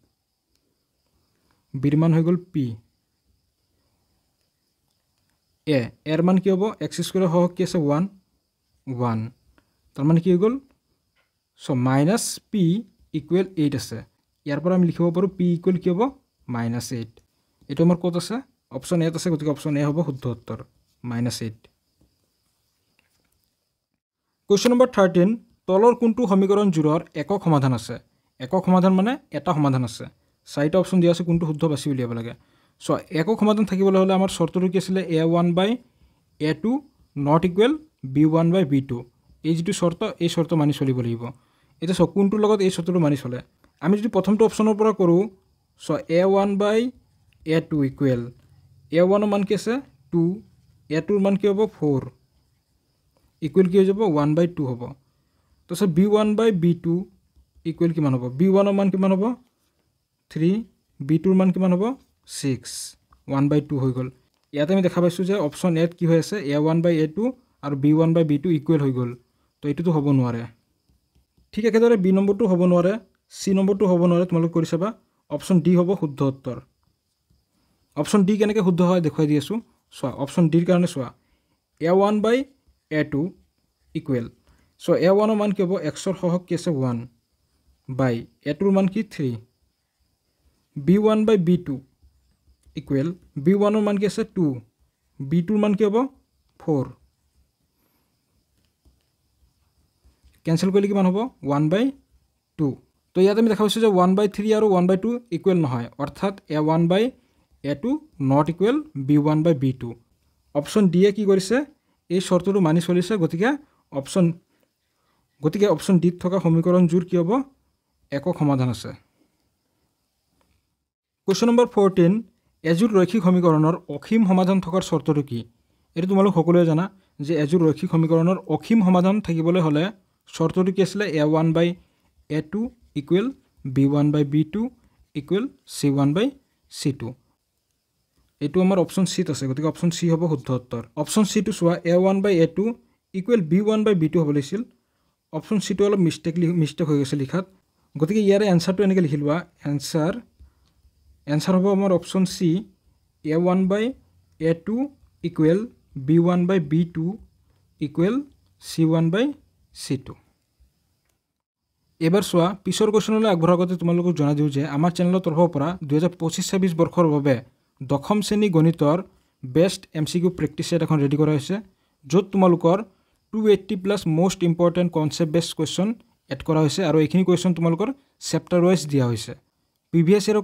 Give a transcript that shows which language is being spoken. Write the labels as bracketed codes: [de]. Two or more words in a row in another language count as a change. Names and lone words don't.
[as] বিৰ মান হৈ গ'ল পি এ এৰ মান কি হ'ব এক্স স্কুৱেৰ সহগ কি আছে 1 1 তাৰমানে কি হৈ গ'ল চ' মাইনাছ পি ইকুৱেল 8 আছে ইয়াৰ পৰা আমি লিখিব পাৰোঁ পি ইকুৱেল কি হ'ব মাইনাছ 8 এইটো আমাৰ ক'ত আছে অপশ্যন এত আছে গতিকে অপশ্যন এ হ'ব শুদ্ধ উত্তৰ মাইনাছ 8 [en] question number [as] 13 তলৰ কোনটো সমীকৰণজোৰৰ একক সমাধান আছে একক সমাধান মানে এটা সমাধান আছে চাৰিটা অপশ্যন দিয়া আছে কোনটো শুদ্ধ বাছি উলিয়াব লাগে চ' একক সমাধান থাকিবলৈ হ'লে আমাৰ চৰ্তটো কি আছিলে a1 বাই a2 [en] not equal [as] b1 বাই b2 এই যিটো চৰ্ত এই চৰ্ত মানি চলিব লাগিব এতিয়া চ' কোনটোৰ লগত এই চৰ্তটো মানি চলে আমি যদি প্ৰথমটো অপশ্যনৰ পৰা কৰোঁ চ' a1 বাই a2 ইকুৱেল a1ৰ মান কি আছে 2 a2ৰ মান কি হ'ব 4 ইকুৱেল কি হৈ যাব 1 বাই 2 হ'ব তাৰপিছত b1 বাই b2 ইকুৱেল কিমান হ'ব b1ৰ মান কিমান হ'ব 3 b2ৰ মান কিমান হ'ব 6 1 বাই 2 হৈ গ'ল ইয়াতে আমি দেখা পাইছোঁ যে অপশ্যন এত কি হৈ আছে a1 বাই a2 আৰু b1 বাই b2 ইকুৱেল হৈ গ'ল তো এইটোতো হ'ব নোৱাৰে ঠিক একেদৰে বি নম্বৰটো হ'ব নোৱাৰে চি নম্বৰটো হ'ব নোৱাৰে তোমালোকে কৰি চাবা অপশ্যন ডি হ'ব শুদ্ধ উত্তৰ অপশ্যন ডি কেনেকৈ শুদ্ধ হয় দেখুৱাই দি আছোঁ চোৱা অপশ্যন ডিৰ কাৰণে চোৱা a1 বাই a2 ইকুৱেল চ' a1ৰ মান কি হ'ব এক্সৰ সহগ কি আছে 1 বাই a2ৰ মান কি 3 b1 বাই b2 ইকুৱেল b1ৰ মান কি আছে 2 b2ৰ মান কি হ'ব 4 কেঞ্চেল কৰিলে কিমান হ'ব 1 বাই 2 তো ইয়াত আমি দেখা পাইছোঁ যে 1 বাই 3 আৰু 1 বাই 2 ইকুৱেল নহয় অৰ্থাৎ a1 বাই a2 [en] not equal [as] b1 বাই b2 অপশ্যন ডিয়ে কি কৰিছে এই চৰ্তটো মানি চলিছে গতিকে অপশ্যন ডিত থকা সমীকৰণযোৰ কি হ'ব একক সমাধান আছে [en] question number [as] 14 এযোৰ ৰৈখিক সমীকৰণৰ অসীম সমাধান থকাৰ চৰ্তটো কি এইটো তোমালোক সকলোৱে জানা যে এযোৰ ৰৈখিক সমীকৰণৰ অসীম সমাধান থাকিবলৈ হ'লে চৰ্তটো কি আছিলে a1 বাই a2 ইকুৱেল b1 বাই b2 ইকুৱেল c1 বাই c2 এইটো আমাৰ অপশ্যন চিত আছে গতিকে অপশ্যন চি হ'ব শুদ্ধ উত্তৰ অপশ্যন চিটো চোৱা a1 বাই a2 ইকুৱেল b1 বাই b2 হ'ব লাগিছিল অপশ্যন চিটো অলপ মিষ্টেক হৈ গৈছে লিখাত গতিকে ইয়াৰে এনচাৰটো এনেকৈ লিখি লোৱা এনচাৰ হ'ব আমাৰ অপশ্যন চি a1 বাই a2 ইকুৱেল b1 বাই b2 ইকুৱেল c1 বাই c2 এবাৰ চোৱা পিছৰ কুৱেশ্যনলৈ আগবঢ়াৰ আগতে তোমালোকক জনাই দিওঁ যে আমাৰ চেনেলৰ তৰফৰ পৰা 2025-26 বৰ্ষৰ বাবে দশম শ্ৰেণী গণিতৰ [en] best MCQ practice set [as] এখন ৰেডি কৰা হৈছে য'ত তোমালোকৰ 280+ [en] most important concept best question add [as] কৰা হৈছে আৰু এইখিনি কুৱেশ্যন তোমালোকৰ [en] chapter wise [as] দিয়া হৈছে [en] previous year